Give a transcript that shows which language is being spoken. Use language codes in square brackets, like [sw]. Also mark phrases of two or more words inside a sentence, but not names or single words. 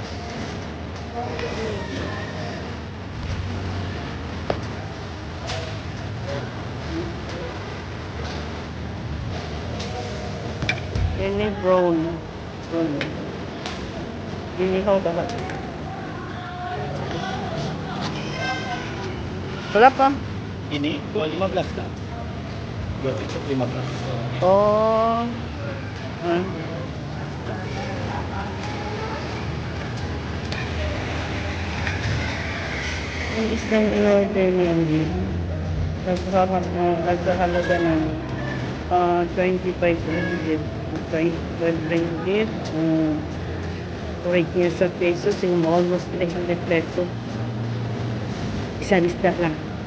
[ms] Ini brown. Ini kau dapat. Berapa? Ini 215 tak? 215. Oh. [tl] Yung isang in-order niya nagkahalaga ng 25 ringgit. 25 ringgit. Rate niya sa pesos, yung almost 300 pesos. Isang isda lang.